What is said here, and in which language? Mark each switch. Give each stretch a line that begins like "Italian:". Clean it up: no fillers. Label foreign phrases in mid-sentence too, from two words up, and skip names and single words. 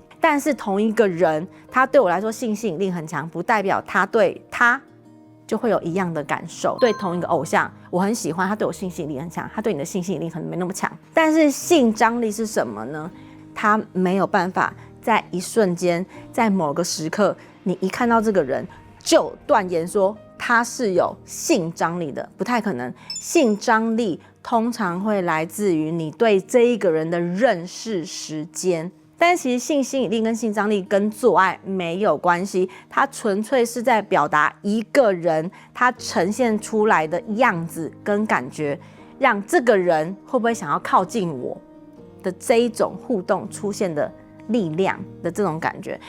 Chinese: 但是同一個人，他對我來說性吸引力很強，不代表他對他就會有一樣的感受。對同一個偶像，我很喜歡，他对我性吸引力很強，他對你的性吸引力可能沒那麼強。但是性張力是什麼呢？他沒有辦法在一瞬間，在某個時刻，你一看到這個人就斷言說他是有性張力的，不太可能。性張力通常會來自於你對這一個人的認識時間，但其實性吸引力跟性張力跟做愛沒有關係，它純粹是在表達一個人他呈現出來的樣子跟感覺，讓這個人會不會想要靠近我的這一種互動出現的力量的這種感覺。